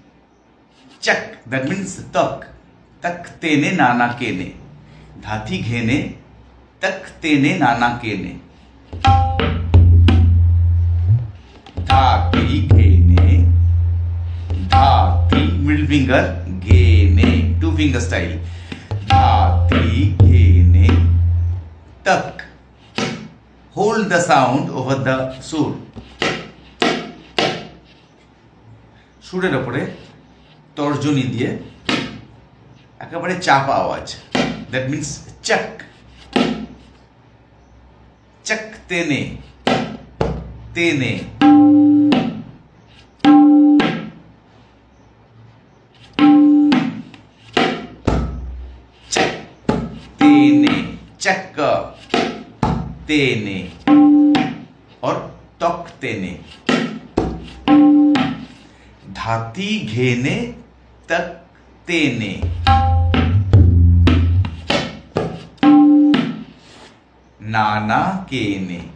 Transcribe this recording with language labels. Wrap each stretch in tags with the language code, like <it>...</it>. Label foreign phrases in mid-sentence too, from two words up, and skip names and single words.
<bn>চক,</bn> <en>that means</en> <bn>তক, তক তেনে নানা কেনে, ধাতি ঘেনে তক তেনে নানা কেনে, ধাতি ঘেনে, ধাতি</bn> <en>middle finger</en> <bn>ঘেনে,</bn> <en>two finger style,</en> <bn>ধাতি ঘেনে তক,</bn> <en>hold the sound over the sur,</en> <bn>সুরের উপরে তর্জনী দিয়ে একেবারে চাপা আওয়াজ,</bn> <en>that means</en> <bn>চক, চক তেনে, তেনে, চক তেনে,</bn> <hi>चक तेने और तक तेने, धाती घेने तक तेने, नाना केने।</hi>